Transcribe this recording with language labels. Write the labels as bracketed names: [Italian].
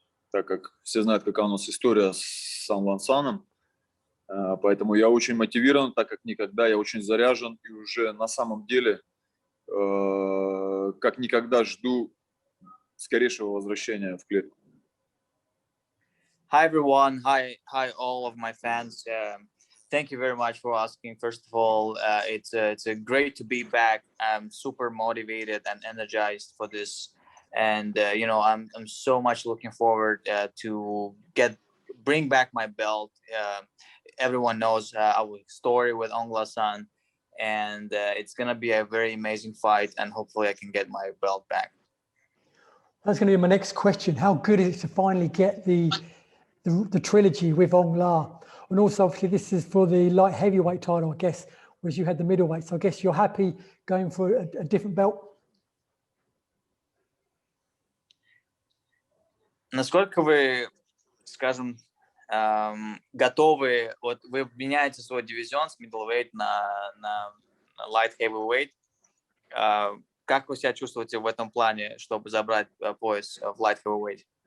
[Russian] Так как все знают, какая у нас история с Aung La Nsang. Поэтому я очень мотивирован, так как никогда, я очень заряжен. И уже на самом деле, как никогда, жду скорейшего возвращения в клетку. [English] Hi everyone, hi all of my fans. Thank you very much for asking. First of all, it's great to be back. I'm super motivated and energized for this, and I'm so much looking forward to bring back my belt. Everyone knows our story with Aung La Nsang, and it's gonna be a very amazing fight, and hopefully I can get my belt back. That's going to be my next question. How good is it to finally get the trilogy with Aung La? And also, obviously, this is for the light heavyweight title, I guess, whereas you had the middleweight. So I guess you're happy going for a different belt? [Russian] Насколько вы, скажем, готовы, вот вы меняете свой дивизион с middleweight на light heavyweight. Как вы себя чувствуете в этом плане, чтобы забрать пояс в light heavyweight?